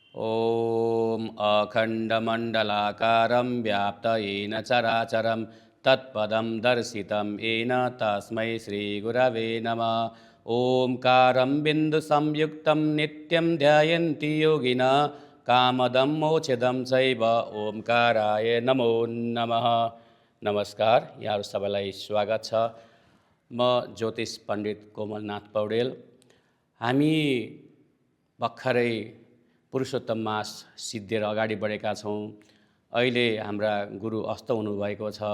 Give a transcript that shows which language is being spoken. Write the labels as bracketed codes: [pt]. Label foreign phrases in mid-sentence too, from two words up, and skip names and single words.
[sa] ॐ अखण्डमण्डलाकारं व्याप्तयेन चराचरं तत्पदं दर्शितं येन तस्मै श्रीगुरवे नमः। ओंकारं बिन्दुसंयुक्तं नित्यं ध्यायन्ति योगिनः कामदं मोक्षदं चैव ओंकाराय नमो नमः। [ne] नमस्कार, यहाँहरू सबैलाई स्वागत छ। म ज्योतिष पण्डित कोमलनाथ पौडेल। हामी भर्खरै पुरुषोत्तम मास सिद्धिएर अगाडि बढेका छौँ। अहिले हाम्रा गुरु अस्त हुनुभएको छ।